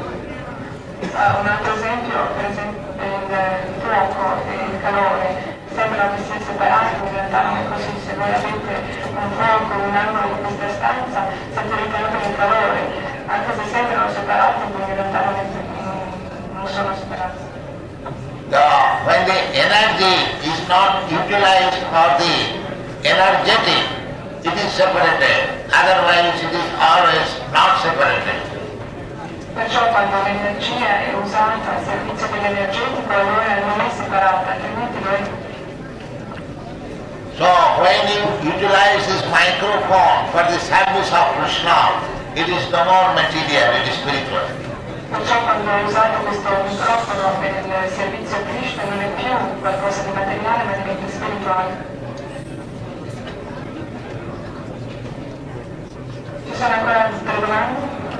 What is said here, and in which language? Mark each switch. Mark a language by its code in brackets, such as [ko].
[it] Un altro esempio, per esempio il fuoco e il calore sembrano che siano separati, in realtà non è così. Se voi avete un fuoco in un angolo di questa stanza, sentirete anche il calore, anche se sembrano separati, ma in realtà non sono separati. [en] When the energy is not utilized for the energetic, it is separated, otherwise it is always not separated. [it] Perciò quando l'energia è usata al servizio dell'energetico allora non è separata, altrimenti lo è. [en] So when you utilize this microphone for the service of Krishna, it is no more material, it is spiritual. [it] Perciò quando usate questo microfono per il servizio a Krishna non è più qualcosa di materiale ma diventa spirituale. Ci sono ancora altre domande?